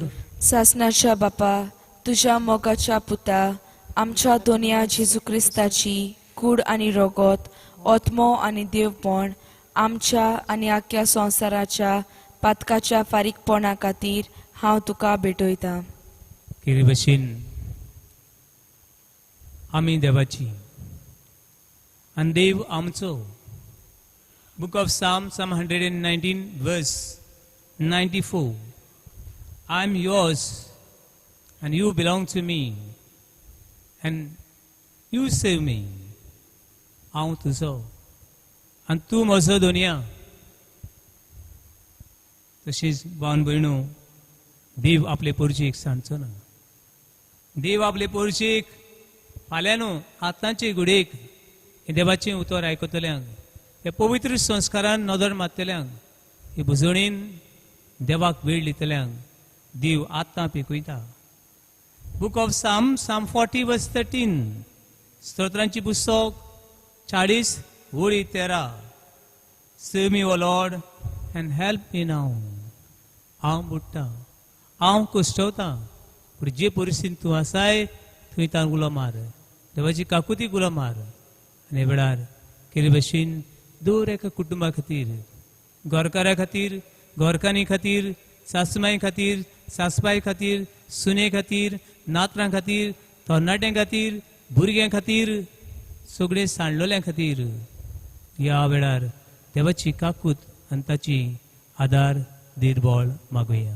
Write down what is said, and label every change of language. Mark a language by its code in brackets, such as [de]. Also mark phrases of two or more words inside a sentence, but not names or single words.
[kok] सासणाच्या बापा तुझ्या मोगाच्या पुता आमच्या दोनया जेजू क्रिस्ताची कूड आनी रगत आत्मो आनी देवपण आमच्या आनी आख्या संवसाराच्या पातकाच्या फारीकपणा खातीर हांव तुका भेटयतां. केरी भशेन आमी देवाची आनी देव आमचो. [en] Book of Psalm 119 verse 94. I am yours and you belong to me and you save me. [kok] हांव तुजो आनी तूं म्हजो दोनया. तशीच भावन भयणो देव आपले पोरचेक सांडचो ना. देव आपले पोरचेक फाल्यां न्हू आतांचे घुडेक हे देवाचें उतर आयकतल्यांक हे पवित्र संस्कारान नदर मारतल्यांक हे भुजवणेन देवाक वेळ दितल्यांक देव आतां पिकयता. [en] Book of Psalm 40 verse 13. [kok] स्तोत्रांची पुस्तक 40 वळी 13. [en] Save me, O Lord, and help me now. [kok] हांव बुडटा हांव कश्टवता पूण जे परिस्थितीन तूं आसाय थंय तांक उलो मार. देवाची काकुतीक उलो मार. आनी वेळार केले भशेन दर एका कुटुंबा खातीर घरकारा खातीर घरकान्नी खातीर सासूमाई खातीर सासबाई खातीर सुने खातीर नातरां खातीर तरणाट्यां खातीर भुरग्यां खातीर सगळे सांडलोल्यां खातीर ह्या वेळार देवाची काकूत आनी ताची आदार दिरबोळ मागुया.